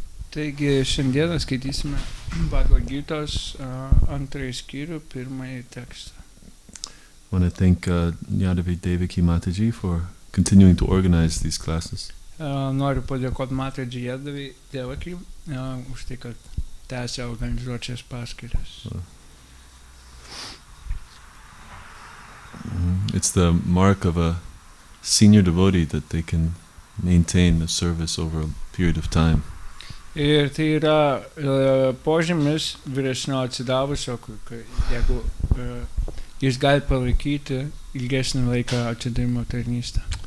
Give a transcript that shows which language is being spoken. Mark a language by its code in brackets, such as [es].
[lt] Taigi šiandieną skaitysime Bhagavad Gitos antrąjį skyrių, pirmąjį tekstą. [en] I want to thank Yadavi Devaki Mataji for continuing to organize these classes. [lt] Noriu padėkoti Mataji Yadavi Devaki už tai, kad tęsia organizuoti šias paskaitas. [en] It's the mark of a senior devotee that they can maintain a service over a period of time. [lt] Ir tai yra požymis vyresnio atsidavusio, jeigu jis gali palaikyti ilgesnį laiką atsidavimo tarnystę.